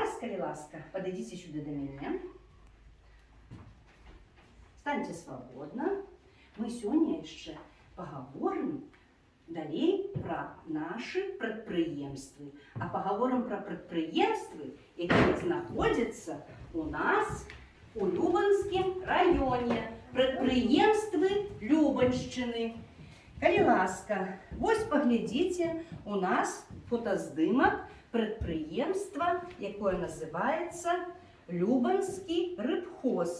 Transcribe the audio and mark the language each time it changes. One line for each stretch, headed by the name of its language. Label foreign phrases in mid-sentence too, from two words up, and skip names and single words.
Belarusian: калі ласка,
Russian: подойдите сюда до меня. Станьте свободно. Мы сегодня еще поговорим далей про наши предприемства. А поговорим про предприемства, которые знаходятся у нас у Любанском районе.
Belarusian: Предприемства Любанщины. Калі ласка, вось поглядите, у нас фотоздымок предприемства, якое называется Любанскі рыбхоз.